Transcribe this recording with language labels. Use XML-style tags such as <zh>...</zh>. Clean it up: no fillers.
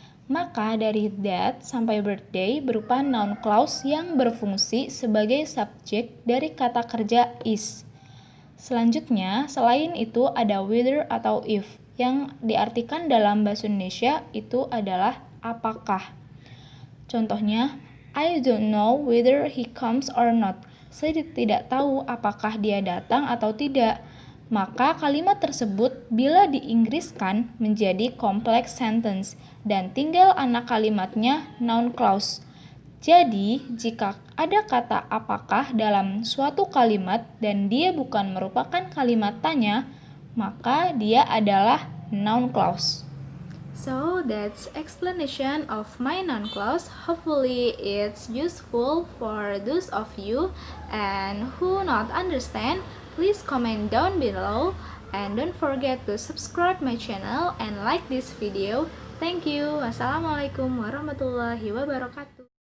<id>Maka dari that sampai birthday berupa noun clause yang berfungsi sebagai subjek dari kata kerja is. Selanjutnya, selain itu ada whether atau if yang diartikan dalam bahasa Indonesia itu adalah apakah. Contohnya,</id> <en>I don't know whether he comes or not.</en> <id>Saya tidak tahu apakah dia datang atau tidak. Maka kalimat tersebut bila diinggriskan menjadi complex sentence dan tinggal anak kalimatnya noun clause. Jadi, jika ada kata apakah dalam suatu kalimat dan dia bukan merupakan kalimat tanya, maka dia adalah noun clause.</id> <en>So, that's explanation of my noun clause. Hopefully, it's useful for those of you and who not understand. Please comment down below and don't forget to subscribe my channel and like this video. Thank you.</en> <ar>Wassalamualaikum warahmatullahi wabarakatuh.</ar>